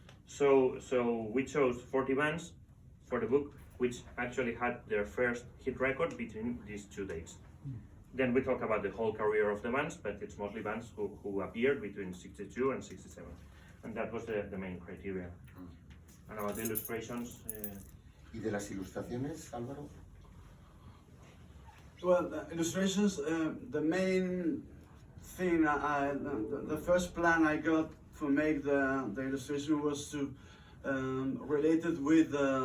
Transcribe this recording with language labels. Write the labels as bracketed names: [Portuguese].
[English] So we chose 40 bands for the book, which actually had their first hit record between these two dates. Then we talk about the whole career of the bands, but it's mostly bands who appeared between 62 and 67. And that was the main criteria. And about the illustrations... [Spanish] ¿Y de las ilustraciones, Álvaro? [English] Well, the illustrations, the main thing, the first plan I got to make the illustration was to relate it with